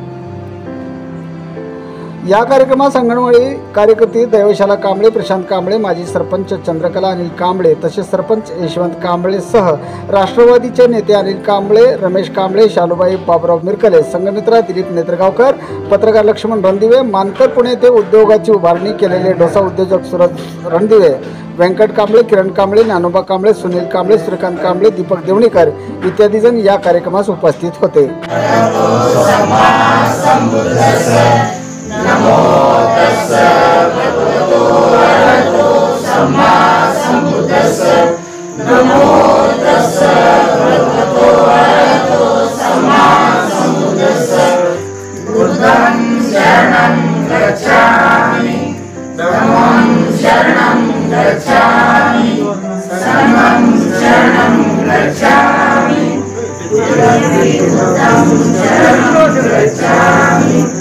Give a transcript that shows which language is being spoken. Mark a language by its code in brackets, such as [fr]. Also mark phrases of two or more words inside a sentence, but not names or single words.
[mr] या कार्यक्रमात अंगणवाडी कार्यकर्ते दैवशाला कांबळे, प्रशांत कांबळे, माजी सरपंच चंद्रकला अनिल कांबळे तसेच सरपंच यशवंत कांबळे सह राष्ट्रवादीचे नेते अनिल कांबळे, रमेश कांबळे, शालूबाई बाबुराव मिरकले, संघमित्रा दिलीप नेत्रगावकर, पत्रकार लक्ष्मण रणदिवे, मानकर पुणे येथे उद्योगाची उभारणी केलेले डोसा उद्योजक सूरज रणदिवे, व्यंकट कांबळे, किरण कांबळे, ज्ञानोबा कांबळे, सुनील कांबळे, श्रीकांत कांबळे, दीपक देवणीकर इत्यादी जण या कार्यक्रमास उपस्थित होते। [pi] नमो तस्सै भगवतो अरहतो सम्मा सम्बुद्धस्सै। नमो तस्सै भगवतो अरहतो सम्मा सम्बुद्धस्सै। बुद्धं शरणं गच्छामि, धम्मं शरणं गच्छामि, संघं शरणं गच्छामि, बुद्धं शरणं गच्छामि।